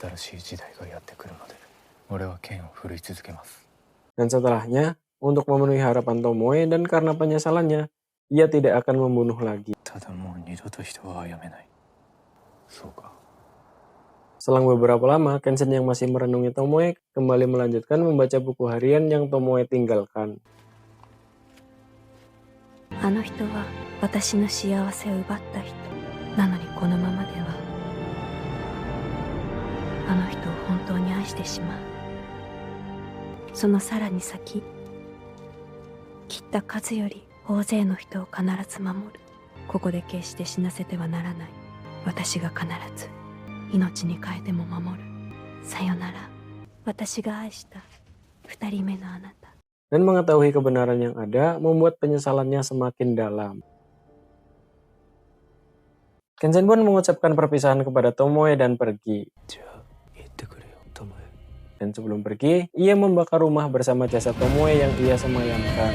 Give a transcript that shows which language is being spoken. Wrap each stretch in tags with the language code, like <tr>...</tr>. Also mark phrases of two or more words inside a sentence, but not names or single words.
<id>Dan setelahnya, untuk memenuhi harapan Tomoe dan karena penyesalannya, ia tidak akan membunuh lagi. Selang beberapa lama, Kenshin yang masih merenungi Tomoe kembali melanjutkan membaca buku harian yang Tomoe tinggalkan.</id> <ja>あの人は私の幸せを奪った人なのにこのままではあの人を本当に愛してしまうそのさらに先切った数より大勢の人を必ず守るここで決して死なせてはならない私が必ず命に変えても守るさよなら私が愛した二人目のあなた</ja> <id>Dan mengetahui kebenaran yang ada membuat penyesalannya semakin dalam. Kenshin pun mengucapkan perpisahan kepada Tomoe dan pergi. Dan sebelum pergi, ia membakar rumah bersama jasad Tomoe yang ia semayamkan.</id>